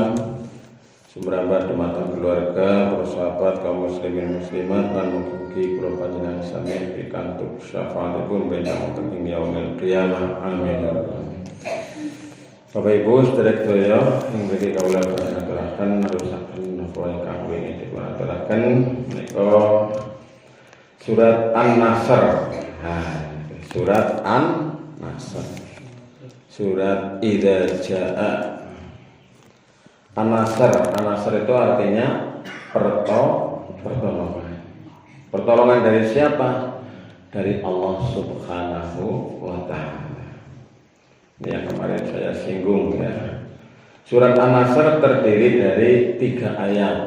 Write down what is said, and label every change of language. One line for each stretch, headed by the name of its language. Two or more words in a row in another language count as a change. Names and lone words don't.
Javanese: Sumrambah dumateng keluarga, para sahabat, kaum muslimin muslimat lan mugi kula panjenengan sami pikantuk syafaatipun benjang wonten ing
Arabic: يوم القيامة. آمين يا رب العالمين.
Javanese: Bapak Ibu sedherek sedaya ing mriki kawula panjenengan nerusaken napa ingkang wingi dipun aturaken menika surat An-Nasr. Surat An-Nasr. Surat Idza Jaa.
Indonesian: An-Nasr. An-Nasr itu artinya pertolongan. Pertolongan dari siapa? Dari Allah
Arabic: سبحانه وتعالى.
Indonesian: Ini yang kemarin saya singgung ya. Surat An-Nasr terdiri dari 3 ayat.